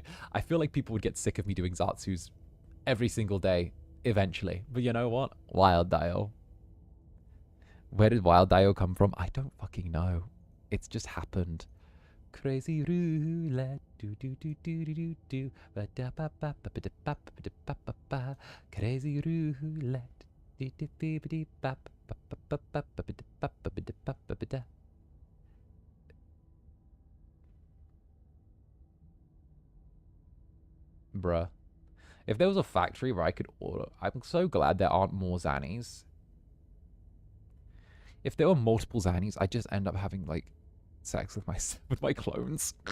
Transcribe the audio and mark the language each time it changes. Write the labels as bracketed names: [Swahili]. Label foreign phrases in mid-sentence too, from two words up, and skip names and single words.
[English] I feel like people would get sick of me doing Zatsus every single day eventually. But you know what? Wildale. Where did Wildale come from? I don't fucking know. It's just happened. Crazy roulette, do do do do do do do, ba da ba ba ba ba da ba ba ba ba ba. Crazy roulette, do do do do ba ba ba ba ba ba ba ba ba ba ba ba da. Bruh, if there was a factory where I could order, I'm so glad there aren't more Zannies. If there were multiple Zannies, I'd just end up having like sex with my clones.